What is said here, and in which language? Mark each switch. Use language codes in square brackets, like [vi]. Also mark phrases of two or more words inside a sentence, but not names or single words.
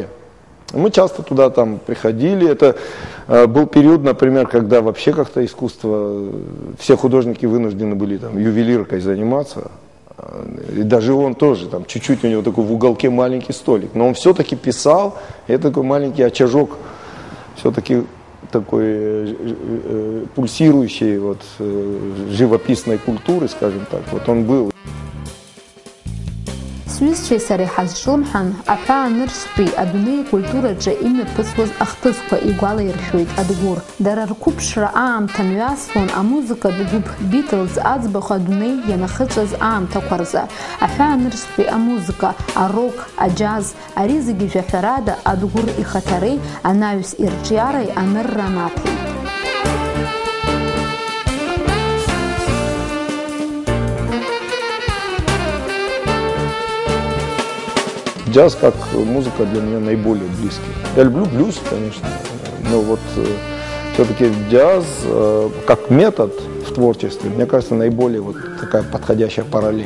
[ru] Мы часто туда там приходили, это был период, например, когда вообще как-то искусство, все художники вынуждены были там ювелиркой заниматься, и даже он тоже, там чуть-чуть у него такой в уголке маленький столик, но он все-таки писал, и это такой маленький очажок, все-таки такой пульсирующей вот, живописной культуры, скажем так, вот он был. [ab] Сҩызцәеи сареи ҳазҿлымҳан, аҳәаа нырцәтәи адунеи акультураҿы имҩаԥысуаз ахҭысқәа игәалаиршәоит Адгәыр. Дара рқәыԥшра аамҭа мҩасуан амузыкатә гәыԥ Beatles аӡбахә адунеи ианахыҵәаз аамҭақәа рзы. Аҳәаа нырцәтәи амузыка, арок, аџьаз, ари зегьы жәаҳәарада Адгәыр ихаҭареи анаҩс ирҿиареи анырра наҭеит. [ru] Джаз как музыка для меня наиболее близкий. Я люблю блюз, конечно, но вот все-таки джаз как метод в творчестве, мне кажется, наиболее вот такая подходящая параллель.